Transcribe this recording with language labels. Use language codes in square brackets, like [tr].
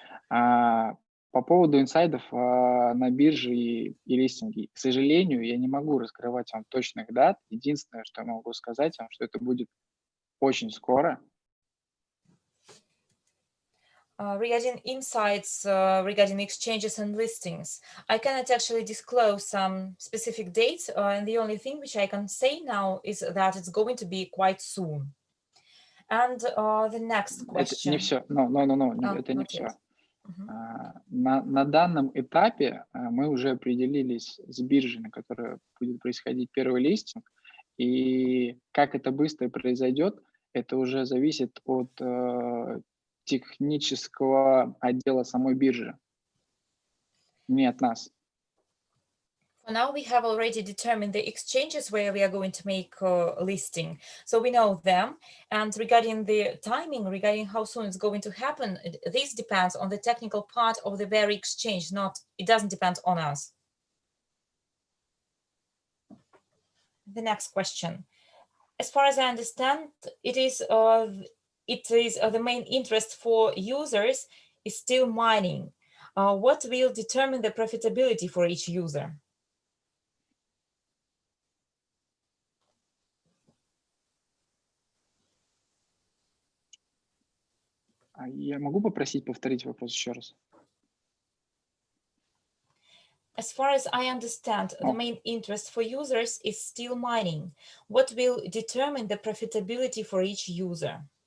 [ru] По поводу инсайдов на бирже и листинге. К сожалению, я не могу раскрывать вам точных дат. Единственное, что я могу сказать вам, что это будет очень скоро. [en] Regarding insights regarding exchanges and listings, I cannot actually disclose some specific dates, and the only thing which I can say now is that it's going to be quite soon. And the next question. [ru] Это не все. [en] No, [ru] это не все. На данном этапе мы уже определились с биржей, на которой будет происходить первый листинг, и как это быстро произойдет, это уже зависит от технического отдела самой биржи, не от нас. [en] For now, we have already determined the exchanges where we are going to make a listing. So we know them. And regarding the timing, regarding how soon it's going to happen, this depends on the technical part of the very exchange. It doesn't depend on us. The next question. As far as I understand, it is the main interest for users is still mining. What will determine the profitability for each user? [ru] Я могу попросить повторить вопрос еще раз? [en] As far as I understand, the main interest for users is still mining. What will determine the profitability for each user?